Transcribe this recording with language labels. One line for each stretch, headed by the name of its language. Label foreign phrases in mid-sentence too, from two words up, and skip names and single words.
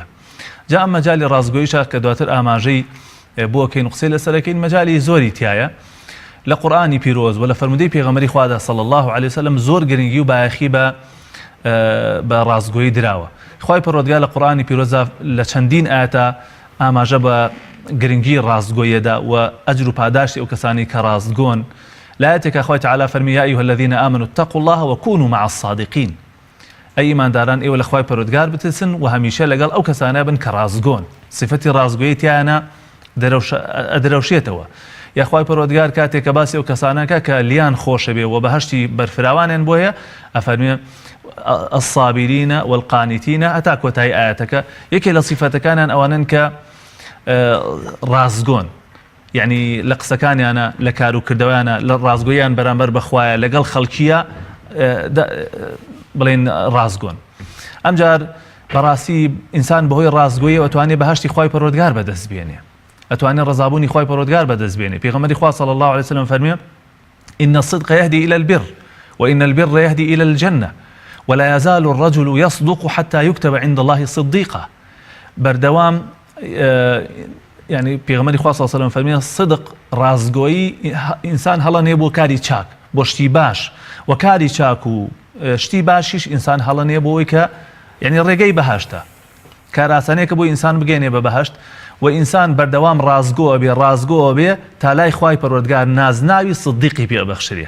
Central Kurdish: جا ئەم مەجالی ڕازگۆییشە کە دواتر ئاماژەی بۆکەین و قسەی لەسەرەکەین مەجالی زۆری تایە لە قورئانی پیرۆز و لە فەرمودەی پێغەمبەری خوادا
Arabic: صلی الله علیه وسلم
Central Kurdish: زۆر گرنگی و بایەخی بە ڕازگۆیی دراوە. خوای پەروەردگار لە قورئانی پیرۆزدا لە چەندین ئاەتە ئاماژە بە گرنگی ڕازگۆییەدا و ئەجر و پاداشتی ئەو کەسانی کە ڕازگۆن. لایەتێکە خوای تەعالی فەرمی
Arabic: یا ئەیها الذین آمنوا اتقوا الله وكونوا مع الصادقین.
Central Kurdish: ئەی ئیمانداران ئێوە لە خوای پەروەردگار بترسن و هەمیشە لەگەڵ ئەو کەسانە بن کە ڕازگۆن. صفەتی ڕازگۆیی تیانە دەرەوشێتەوە. یا خوای پەروەردگار کاتێک کە باسی ئەو کەسانەکە کە لیان خۆشە بێ و بەهەشتی بەرفراوانیان بۆیە ئەفەرمێ
Arabic: الصابرین والقانتین
Central Kurdish: هەتا کۆتایی ئاەتەکە یەکێ لە صیفەتەکانیان ئەوانن کە ڕازگۆن، یعنی لە قسەکانیانە لە کار و کردەوەیانە لە ڕازگۆیان بەرامبەر بەخوایە لەگەڵ خەڵکیە بڵێن ڕازگۆن. ئەمجار بەڕاستی ئینسان بەهۆی ڕازگۆیی ئەتوانێت بەهەشتی خوای پەروەردگار بەدەست بێنێ، ئەتوانێت ڕەزابوونی خوای پەروەردگار بەدەست بێنێ. پێغەمبەری خوا
Arabic: صلی الله عليه وسلم فەرمێ إن الصدق يهدي إلى البر وإن البر يهدي إلى الجنة ولا يزال الرجل يصدق حتى يكتب عند الله صديقا.
Central Kurdish: بردوام يعني پێغەمبەری خوا
Arabic: صلی الله عليه وسلم
Central Kurdish: فەرمێ صدق ڕازگۆیی ئینسان هەڵە نێ بۆ کاری چاک، بۆ شتی باش، و کاری چاک و شتی باشیش ئینسان هەڵە نێ بۆ ئەوەی کە یعنی ڕێگەی بەهەشتە، کاراسانەیەکە بۆ ئینسان بگەێنێ بە بەهەشت و ئینسان بەردەوام ڕازگۆ بێ تا لای خوای پەروەردگار نازناوی صدیقی پێبەخشرێ.